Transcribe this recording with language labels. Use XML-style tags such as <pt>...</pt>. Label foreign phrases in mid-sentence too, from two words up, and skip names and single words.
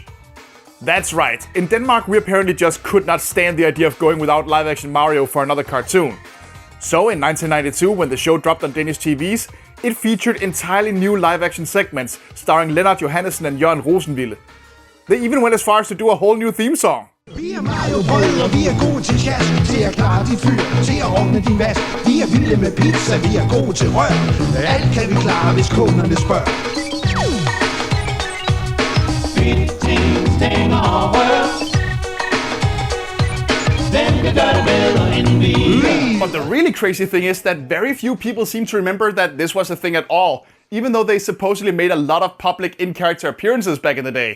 <en>That's right, in Denmark we apparently just could not stand the idea of going without live-action Mario for another cartoon. So in 1992, when the show dropped on Danish TVs, it featured entirely new live-action segments starring Lennart Johannessen and Jørgen Rosenville. They even went as far as to do a whole new theme song.</en> <da>Vi Mario-brødre, vi gode til jazz, til at klare dit fyr, til at ordne din vask. Vi vilde med pizza, vi gode til rør. Alt kan vi klare, hvis kunderne spørger.</da> <en>But the really crazy thing is that very few people seem to remember that this was a thing at all, even though they supposedly made a lot of public in-character appearances back in the day.</en>